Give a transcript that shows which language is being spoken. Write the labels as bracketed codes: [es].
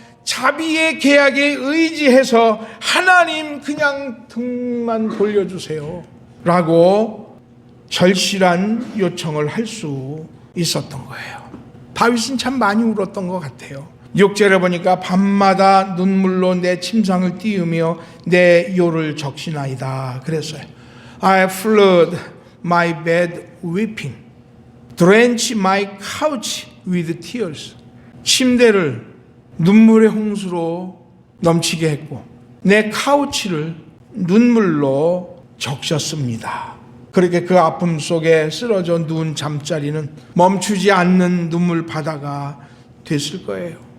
[ko] 자비의 계약에 의지해서 하나님 그냥 등만 돌려주세요 라고 절실한 요청을 할 수 있었던 거예요. 다윗은 참 많이 울었던 것 같아요. 6절에 보니까 밤마다 눈물로 내 침상을 띄우며 내 요를 적시나이다 그랬어요. [en] I flood my bed weeping, drench my couch with tears. [ko] 침대를 눈물의 홍수로 넘치게 했고 내 카우치를 눈물로 적셨습니다. 그렇게 그 아픔 속에 쓰러져 누운 잠자리는 멈추지 않는 눈물 바다가 됐을 거예요.